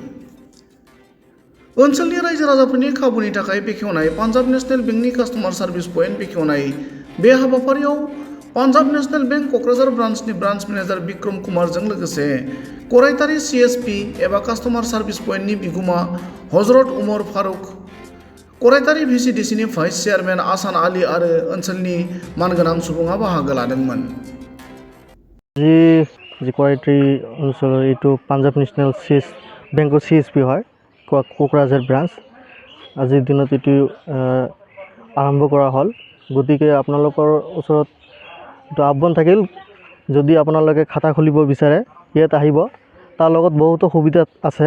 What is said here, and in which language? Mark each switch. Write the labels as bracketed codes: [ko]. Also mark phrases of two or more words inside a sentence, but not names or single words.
[brx] ओनसोलनि रायजो राजाफोरनि खाबुनि थाखाय बेखेवनाय पान्जाब नेशनेल बेंकनि [en] customer service point [brx] बेखेवनाय बे हाबाफारियाव पान्जाब नेशनेल बेंक क'क्राझार ब्रान्चनि [en] branch manager [brx] बिक्रम कुमारजों लोगोसे कराइतारि CSP एबा [en] customer service point [brx] बिगुमा हजरत उमर फारुक, कराइतारि VCDCनि [en] vice chairman [brx] आसान आली आरो ओनसोलनि मानगोनां सुबुङा बाहागो लादोंमोन। कराइतारि ओनसोल [as] এইটো পাঞ্জাব নেশ্যনেল বেংকৰ CSP হয় কোকৰাঝাৰ ব্ৰাঞ্চ। আজিৰ দিনত এটি আৰম্ভ কৰা হ'ল। গতিকে আপোনালোকৰ ওচৰত এটা আহ্বান থাকিল, যদি আপোনালোকে খাতা খুলিব বিচাৰে ইয়াত আহিব। তাৰ লগত বহুতো সুবিধা আছে।